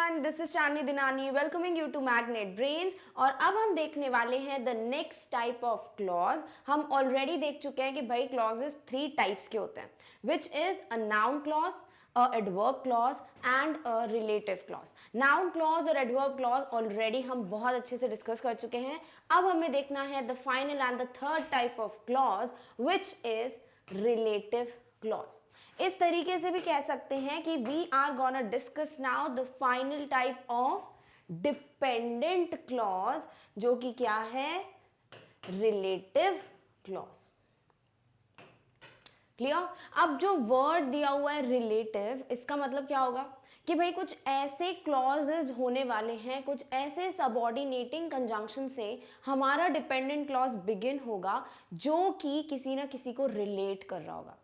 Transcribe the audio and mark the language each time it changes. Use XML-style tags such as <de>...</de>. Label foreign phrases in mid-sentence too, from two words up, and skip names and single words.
<en>This is Chandni Dinani welcoming you to Magnet Brains.</en> <hi>और अब हम देखने वाले हैं</hi> <en>the next type of clause.</en> <hi>हम ऑलरेडी देख चुके हैं कि भाई</hi> <en>clauses 3 types</en> <hi>के होते हैं,</hi> <en>which is a noun clause, a adverb clause and a relative clause. Noun clause</en> <hi>और</hi> <en>adverb clause</en> <hi>ऑलरेडी हम बहुत अच्छे से डिस्कस कर चुके हैं। अब हमें देखना है</hi> <en>the final and the third type of clause which is relative clause.</en> <hi>इस तरीके से भी कह सकते हैं कि</hi> <en>we are gonna discuss now the final type of dependent clause,</en> <hi>जो कि क्या है,</hi> <en>relative clause.</en> <hi>क्लियर। अब जो वर्ड दिया हुआ है रिलेटिव, इसका मतलब क्या होगा कि भाई कुछ ऐसे क्लॉजेस होने वाले हैं, कुछ ऐसे</hi> <en>subordinating conjunction</en> <hi>से हमारा</hi> <en>dependent clause begin</en> <hi>होगा जो कि किसी ना किसी को रिलेट कर रहा होगा।</hi>